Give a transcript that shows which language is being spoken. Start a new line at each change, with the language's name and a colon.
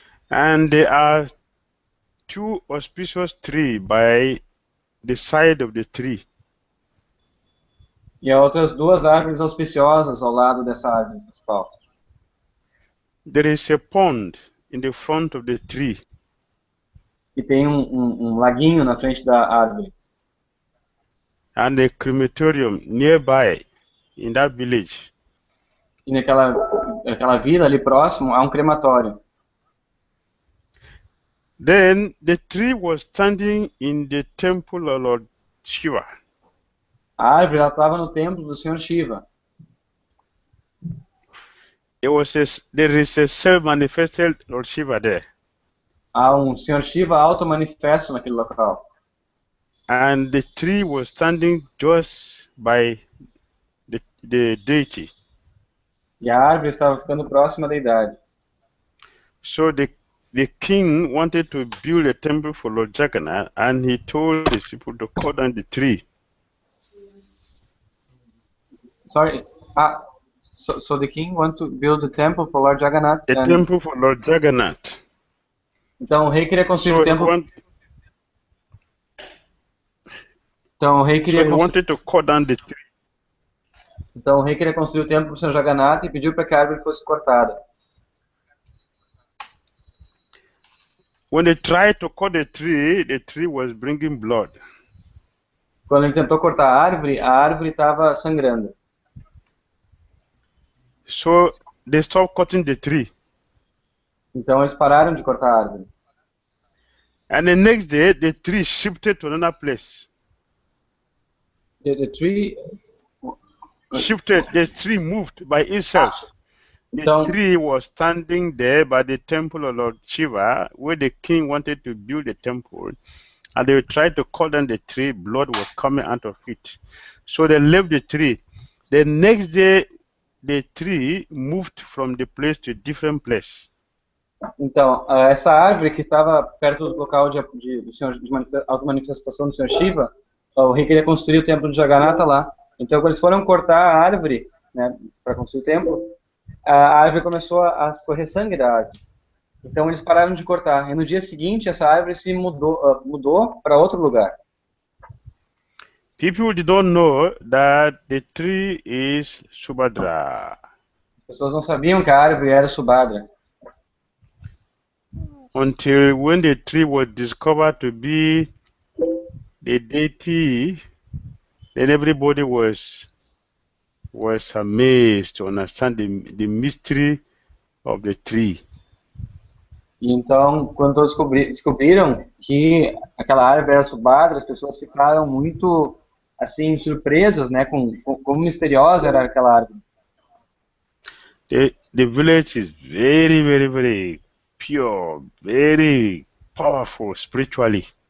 English: And there are two auspicious trees by the side of the tree.
Portuguese: E há outras duas árvores auspiciosas ao lado dessa árvore principal.
English: There is a pond in the front of the tree.
Portuguese: E tem um laguinho na frente da árvore.
English: And a crematorium nearby in that village.
Portuguese: E naquela vila ali próximo há um crematório.
English: Then the tree was standing in the temple of Lord Shiva.
Portuguese: A árvore estava no templo do Senhor Shiva.
English: There is a self-manifested Lord Shiva there.
Portuguese: Há um Senhor Shiva auto-manifesto naquele local.
English: And the tree was standing just by the deity.
Portuguese: E a árvore estava ficando próxima da deidade.
English: So the king wanted to build a temple for Lord Jagannath, and he told his people to cut down the tree. Sorry. So the king want to build a temple for Lord Jagannath. A temple for Lord Jagannath.
Portuguese: Então o rei queria construir o templo. Então o rei queria
English: wanted to cut down the tree.
Portuguese: Então o rei queria construir o templo para o Senhor Jagannath e pediu para que a árvore fosse cortada.
English: When they tried to cut the tree was bringing blood.
Portuguese: Quando ele tentou cortar a árvore estava sangrando.
English: So they stopped cutting the tree.
Portuguese: Então eles pararam de cortar a árvore.
English: And the next day, the tree shifted to another place. The tree shifted. The tree moved by itself. The tree was standing there by the temple of Lord Shiva, where the king wanted to build a temple. And they tried to cut down the tree. Blood was coming out of it. So they left the tree. The next day, the tree moved from the place to a different place.
Portuguese: Então, essa árvore que estava perto do local de auto-manifestação do Senhor Shiva, o rei queria construir o templo de Jagannatha lá. Então, quando eles foram cortar a árvore, né, para construir o templo, a árvore começou a escorrer sangue da árvore. Então, eles pararam de cortar. E no dia seguinte, essa árvore se mudou para outro lugar.
English: People did not know that the tree is Subhadra.
Portuguese: As pessoas não sabiam que a árvore era Subhadra.
English: Until when the tree was discovered to be the deity, then everybody was amazed to understand the mystery of the tree.
Portuguese: Então, quando todos descobriram que aquela árvore era Subhadra, as pessoas ficaram muito assim surpresas, né, com como misteriosa era aquela árvore.
English: The village is very, very, very pure, very powerful spiritually.